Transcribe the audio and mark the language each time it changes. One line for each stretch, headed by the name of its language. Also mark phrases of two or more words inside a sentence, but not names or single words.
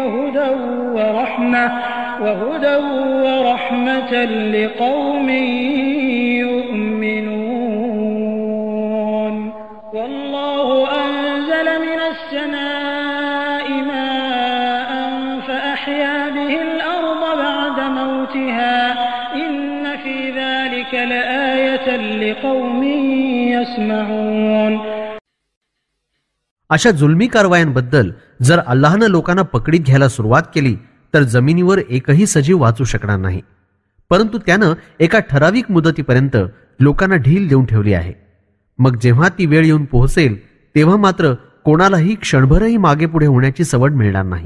Arabic: وهدى ورحمة لقوم يؤمنون والله أنزل من السماء ماء فأحيا به الأرض بعد موتها إن في ذلك لآية لقوم يسمعون.
Marathi: अशा जुलमी कारवायांबद्दल जर अल्लाहनं लोकांना पकडीत घ्यायला सुरुवात केली तर जमिनीवर एकही सजीव वाचू शकणार नाही. परंतु त्यानं एका ठराविक मुदतीपर्यंत लोकांना ढील देऊन ठेवली आहे. मग जेव्हा ती वेळ येऊन पोहोचेल तेव्हा मात्र कोणालाही क्षणभरही मागे पुढे होण्याची सवड मिळणार नाही.